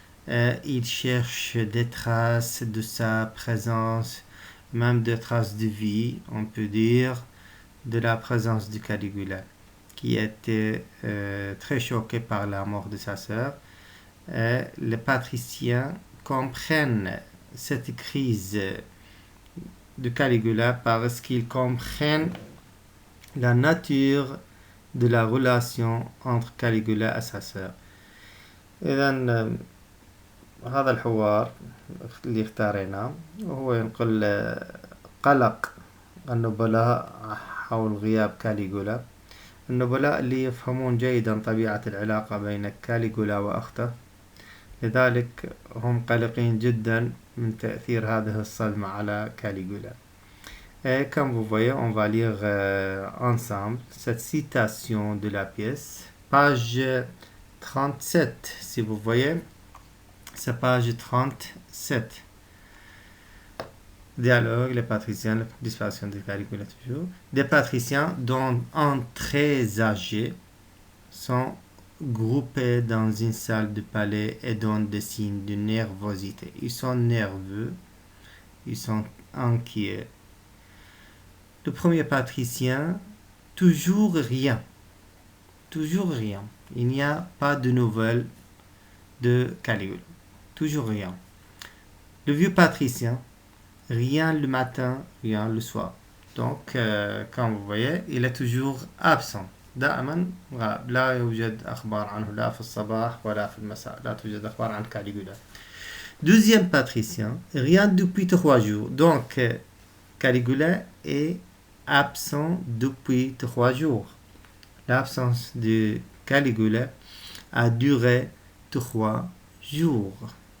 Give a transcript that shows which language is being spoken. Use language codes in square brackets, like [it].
[fr] Il cherche des traces de sa présence, même des traces de vie, on peut dire, de la présence de Caligula, qui était très choqué par la mort de sa sœur. Les patriciens comprennent cette crise de Caligula parce qu'ils comprennent la nature de la relation entre Caligula et sa sœur. [ar] إذن هذا الحوار اللي اختاريناه وهو ينقل قلق النبلاء حول غياب كاليغولا. النبلاء اللي يفهمون جيدا طبيعة العلاقة بين كاليغولا وأخته، لذلك هم قلقين جدا من تأثير هذه الصدمة على Caligula. [fr] Et comme vous voyez, on va lire ensemble cette citation de la pièce, page 37, si vous voyez, c'est page 37. Dialogue, les patriciens, la disparition de Caligula toujours. Des patriciens, dont un très âgé, sont groupés dans une salle de palais et donnent des signes de nervosité. Ils sont nerveux, ils sont inquiets. Le premier patricien, toujours rien. Toujours rien. Il n'y a pas de nouvelles de Caligula. Toujours rien. Le vieux patricien, rien le matin, rien le soir. Donc, comme vous voyez, il est toujours absent. [ar] دائما غائب. لا يوجد أخبار عنه لا في الصباح ولا في المساء. لا توجد أخبار عن Caligula. [fr] Deuxième patricien, rien depuis 3 jours. Donc, Caligula est absent depuis 3 jours. L'absence de Caligula a duré 3 jours.